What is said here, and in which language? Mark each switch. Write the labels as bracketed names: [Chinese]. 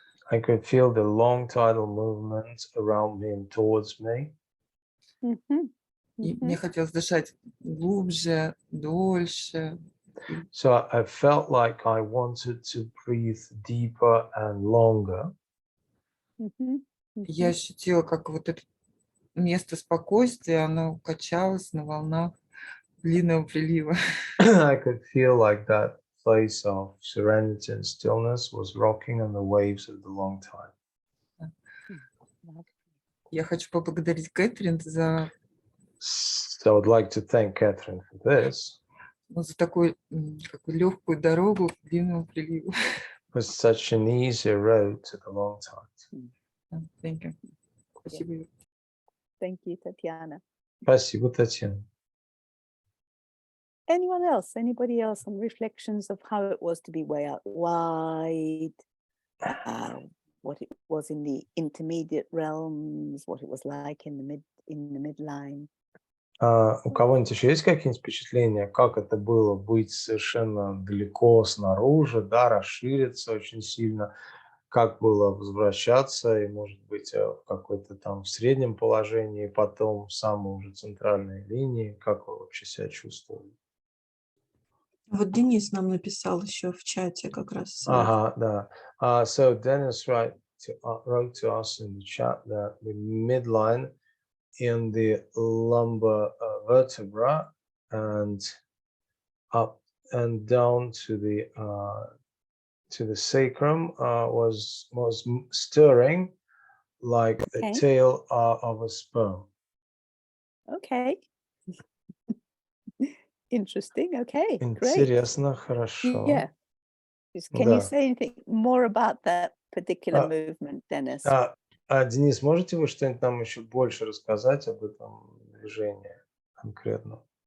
[English] I could feel the long tidal movements around me and towards me. Mm-hmm. [Russian] И мне хотелось дышать глубже, дольше. [English] So I felt like I wanted to breathe deeper and longer. Mm-hmm. [Russian] Я ощутила, как вот это место спокойствия, оно качалось на волнах длинного прилива. [English] I could feel like that place of serenity and stillness was rocking on the waves of the long tide. [Russian] Я хочу поблагодарить Кэтрин за [English] So I would like to thank Katherne for this. [Russian] такую легкую дорогу к длинному приливу. [English] was such an easy road to the long tide. Thank you. [Russian] Спасибо. [English] Юра. Thank you, Tatiana. [Russian] Спасибо, Татьяна. [English] Anyone else? Anybody else on reflections of how it was to be way out wide? What it was in the intermediate realms, what it was like in the midline. [Russian] У кого-нибудь еще есть какие-нибудь впечатления, как это было быть совершенно далеко снаружи, да, расшириться очень сильно, как было возвращаться и, может быть, в какой-то там в среднем положении, потом в самой уже центральной линии, как вы вообще себя чувствовали? Вот Денис нам написал еще в чате как раз. Ага, да. [English] So Dennis wrote to us in the chat that the midline in the lumbar vertebra and up and down to the sacrum was stirring like Okay. a tail of a sperm. Okay. Interesting. Okay, great. [Russian] Интересно, хорошо. [English] Yeah. Can you [Russian] Да. [English] say anything more about that particular movement, Dennis? [Russian] Денис, можете вы что-нибудь нам еще больше рассказать об этом движении конкретно?